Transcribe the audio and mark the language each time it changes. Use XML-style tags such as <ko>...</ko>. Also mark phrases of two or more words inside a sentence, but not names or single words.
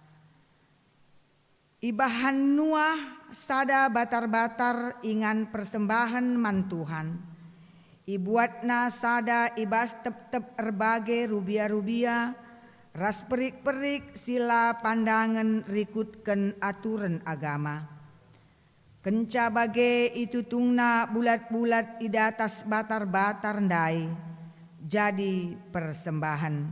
<btx>Ibahan Nuah sada batar-batar ingan persembahan man Tuhan. Ibuatna sada ibas tep-tep erbage rubia-rubia ras perik-perik sila pandangan rikutken aturan agama. Kenca bage itu tungna bulat-bulat di atas batar-batar ndai jadi persembahan.</btx>